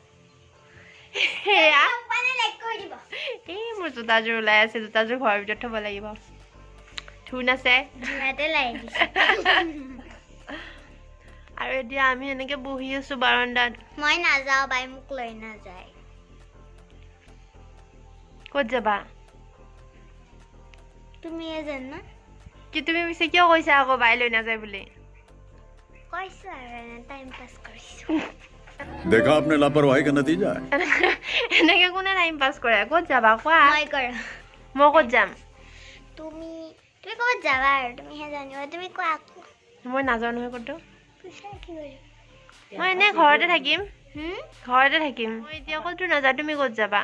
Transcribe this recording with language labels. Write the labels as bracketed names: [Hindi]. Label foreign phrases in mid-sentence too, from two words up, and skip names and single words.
[Assamese] এই মোৰ জোতাযোৰ ওলাই আছে জোতাযোৰ ঘৰৰ ভিতৰত থব লাগিব ধুন আছে আৰু এতিয়া আমি এনেকে বহি আছো বাৰান্দাত মই নাযাও বাই মোক লৈ নাযায় ক'ত যাবা তুমি জানা কি তুমি মিছে কিয় কৈছা আকৌ বাই লৈ নাযায় বুলি কৈছো আৰু টাইম পাস কৰিছো [Hindi] देखा आपने लापरवाही का नतीजा है [Assamese] এনেকে কোনে টাইম পাস কৰে ক'ত যাবা কোৱা মই কৰো মই ক'ত যাম তুমি ক'ত যাবা আৰু তুমি হে জানিবা তুমি কোৱা মই নাজানো নহয় ক'ত কৈছা কি কৰিম মই এনে ঘৰতে থাকিম মই এতিয়া ক'ত নাযাওঁ তুমি ক'ত যাবা